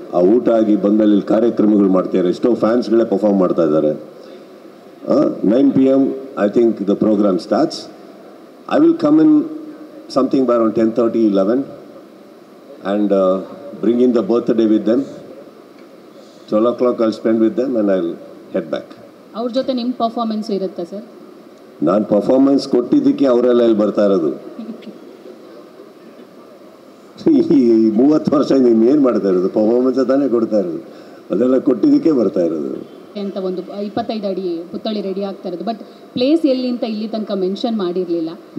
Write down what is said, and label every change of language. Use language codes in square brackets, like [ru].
[kn] ಆ ಊಟ ಆಗಿ ಬಂದಲ್ಲಿ ಇಲ್ಲಿ ಕಾರ್ಯಕ್ರಮಗಳು ಮಾಡ್ತಾರೆ. ಎಷ್ಟೋ ಫ್ಯಾನ್ಸ್ಗಳೇ ಪರ್ಫಾರ್ಮ್ ಮಾಡ್ತಾ ಇದ್ದಾರೆ. [en] 9 PM I think the programme starts. I will come in something by around 10:30, 11 and bring in the birthday with them. 12 o'clock I'll spend with them and I'll head back. [kn] ಅವ್ರ ಜೊತೆ ನಿಮ್ಮ ಪರ್ಫಾರ್ಮೆನ್ಸ್ ಇರುತ್ತಾ sir? ನಾನು performance ಕೊಟ್ಟಿದ್ದಕ್ಕೆ ಅವರೆಲ್ಲ ಇಲ್ಲಿ ಬರ್ತಾ ಇರೋದು. ಈ 30 ವರ್ಷ ನೀವೇನು ಮಾಡ್ತಾ ಇರೋದು? ಪರ್ಫಾರ್ಮೆನ್ಸ್ ತಾನೇ ಕೊಡ್ತಾ ಇರೋದು. ಅದೆಲ್ಲ ಕೊಟ್ಟಿದ್ದಕ್ಕೆ ಬರ್ತಾ ಇರೋದು ಅಂತ. ಒಂದು 25 ಅಡಿ ಪುತ್ಥಳಿ ರೆಡಿ ಆಗ್ತಾ ಇರೋದು, ಬಟ್ ಪ್ಲೇಸ್ ಎಲ್ಲಿ ಅಂತ ಇಲ್ಲಿ ತನಕ ಮೆನ್ಷನ್ ಮಾಡಿರಲಿಲ್ಲ.